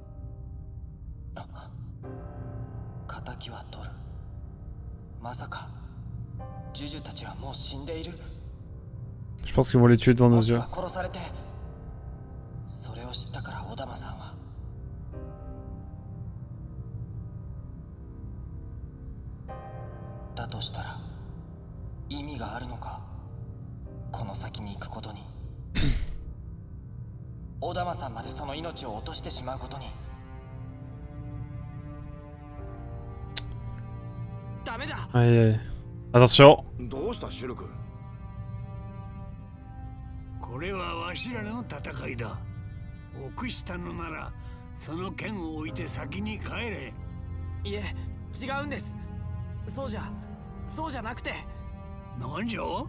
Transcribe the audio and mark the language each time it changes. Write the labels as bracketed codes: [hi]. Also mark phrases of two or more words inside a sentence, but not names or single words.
[ja] 仇は取る。まさかジュジュたちはもう死んでいる。 [fr] Je pense qu'ils vont les tuer devant nos yeux. [ja] 殺されて、それを知ったからオダマさんは。だとしたら意味があるのか、この先に行くことに。オダマさんまでその命を落としてしまうことに。ダメだ。 [fr] Aïe aïe. Attention. [ja] どうした、シルク。これはわしらの戦いだ。臆したのならその剣を置いて先に帰れ。いえ、違うんです。そうじゃなくて。なんじゃ？